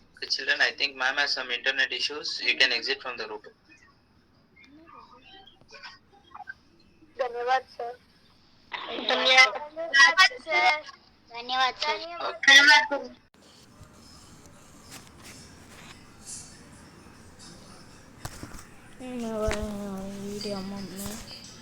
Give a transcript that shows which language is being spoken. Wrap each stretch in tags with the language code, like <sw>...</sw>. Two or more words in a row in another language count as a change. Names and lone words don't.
<en>children. I think ma'am has some internet issues. You can exit from the room.</en> <mr>धन्यवाद सर. धन्यवाद सर. धन्यवाद सर. धन्यवाद.</mr> <ta>வீடியோ அம்மா</ta>